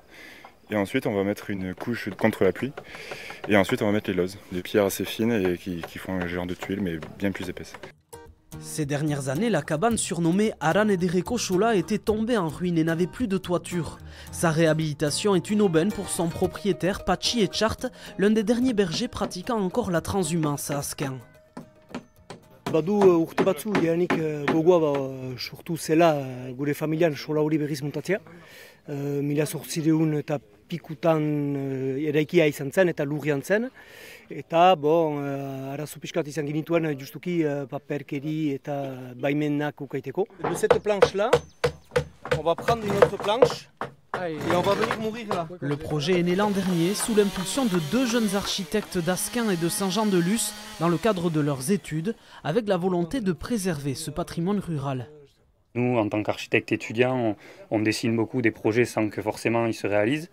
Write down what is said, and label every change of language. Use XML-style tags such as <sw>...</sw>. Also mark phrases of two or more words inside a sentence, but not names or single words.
<fr>Et ensuite on va mettre une couche contre la pluie. Et ensuite on va mettre les lozes, des pierres assez fines et qui font un genre de tuiles mais bien plus épaisses. Ces dernières années, la cabane surnommée Aran Ederreko Xola était tombée en ruine et n'avait plus de toiture. Sa réhabilitation est une aubaine pour son propriétaire Pachi Etxart, l'un des derniers bergers pratiquant encore la transhumance à Asquin.</fr> <eu>Badu urte batzu jadanik gogoa sortu zela gure familian sola hori berriz montatzea. 1800 eta pikutan eraikia izan zen eta lurrian zen. Eta arazo pixkat izan ginituen justuki paperkeri eta baimenak ukaiteko.</eu> <fr>De cette planche-là, on va prendre une autre planche. Et on va venir mourir là. Le projet est né l'an dernier sous l'impulsion de deux jeunes architectes d'Asquin et de Saint-Jean-de-Luz dans le cadre de leurs études, avec la volonté de préserver ce patrimoine rural. Nous, en tant qu'architectes étudiants, on dessine beaucoup des projets sans que forcément ils se réalisent.</fr>